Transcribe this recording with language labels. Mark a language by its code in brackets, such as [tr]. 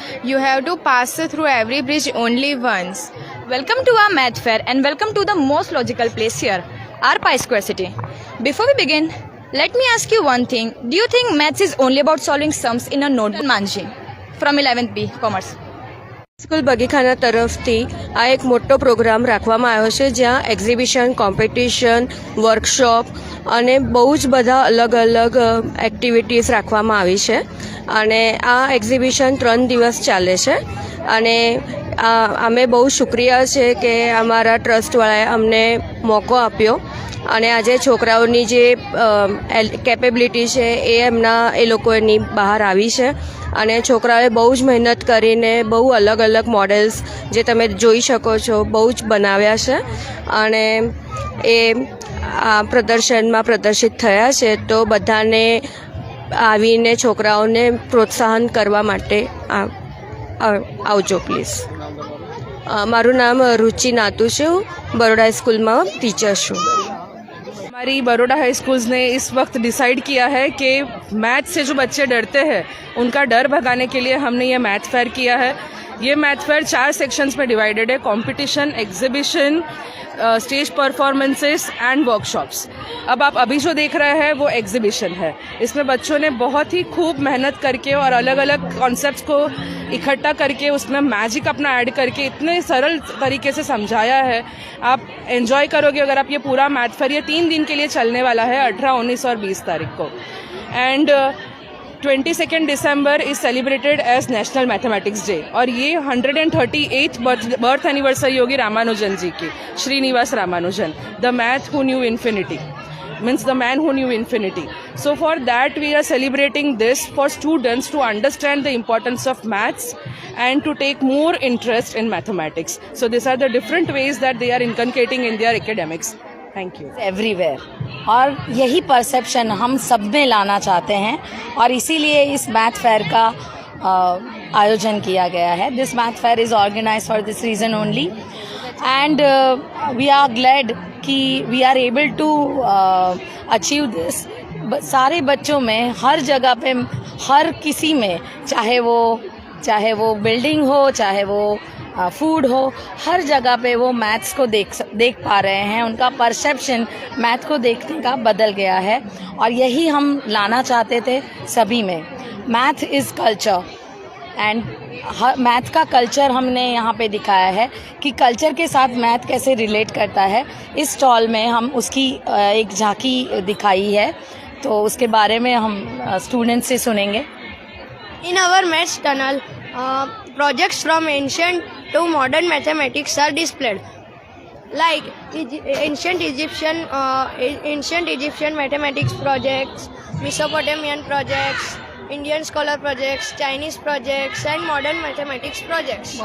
[en] You have to pass through every bridge only once. Welcome to our math fair and welcome to the most logical place here, our Pi Square City. Before we begin, let me ask you one thing. Do you think maths is only about solving sums in a notebook? Manji from 11th B Commerce. [gu] School બગીખાના તરફથી આ એક મોટો programme રાખવામાં આવ્યો છે જ્યાં exhibition, competition, workshop અને બહુ જ બધા અલગ અલગ એક્ટિવિટીઝ રાખવામાં આવી છે. અને આ એક્ઝિબિશન 3 દિવસ ચાલે છે અને અમે બહુ શુક્રિયા છે કે અમારા ટ્રસ્ટવાળાએ અમને મોકો આપ્યો અને આજે છોકરાઓની જે કેપેબિલિટી છે એ લોકોની બહાર આવી છે અને છોકરાઓએ બહુ જ મહેનત કરીને બહુ અલગ અલગ મોડેલ્સ જે તમે જોઈ શકો છો બહુ જ બનાવ્યા છે અને એ આ પ્રદર્શનમાં પ્રદર્શિત થયા છે. તો બધાને આવીને છોકરાઓને પ્રોત્સાહન કરવા માટે આવજો પ્લીઝ. મારું નામ રુચિ નાતુ છે. હું બરોડા સ્કૂલમાં ટીચર છું. [hi] हमारी बड़ौदा हाई स्कूल्स ने इस वक्त डिसाइड किया है कि मैथ से जो बच्चे डरते हैं उनका डर भगाने के लिए हमने ये मैथ फेयर किया है। ये मैथ फेयर 4 सेक्शंस में डिवाइडेड है: competition, exhibition, stage performances and workshops. अब आप अभी जो देख रहे हैं वो एग्जीबिशन है। इसमें बच्चों ने बहुत ही खूब मेहनत करके और अलग अलग कॉन्सेप्ट्स को इकट्ठा करके उसमें मैजिक अपना ऐड करके इतने सरल तरीके से समझाया है। आप एंजॉय करोगे अगर आप ये पूरा मैथ फेयर। ये 3 दिन के लिए चलने वाला है, 18, 19 और 20 तारीख को। And 22 December is celebrated as national mathematics day और ये 138th बर्थ एनिवर्सरी होगी रामानुजन जी की, Srinivas Ramanujan, [en] The math who knew infinity, means the man who knew infinity. So for that we are celebrating this for students to understand the importance of maths and to take more interest in mathematics. So these are the different ways that they are inculcating in their academics. Thank you. [hi] Everywhere, और यही perception हम सब में लाना चाहते हैं और इसीलिए इस मैथ फेयर का आयोजन किया गया है. [en] This math fair is organize for this reason only and we are glad कि we are able to achieve this. [hi] सारे बच्चों में, हर जगह पे, हर किसी में, चाहे वो बिल्डिंग हो, चाहे वो फूड हो, हर जगह पे वो मैथ्स को देख पा रहे हैं. उनका परसेप्शन मैथ को देखने का बदल गया है और यही हम लाना चाहते थे सभी में. [en] math is culture [hi] and math का कल्चर हमने यहाँ पे दिखाया है कि कल्चर के साथ मैथ कैसे रिलेट करता है. इस स्टॉल में हम उसकी एक झांकी दिखाई है, तो उसके बारे में हम स्टूडेंट्स से सुनेंगे. [en] In our maths tunnel, projects from ancient to modern mathematics are displayed. Like ancient Egyptian mathematics projects, Mesopotamian projects, Indian scholar projects, Chinese projects, and modern mathematics projects.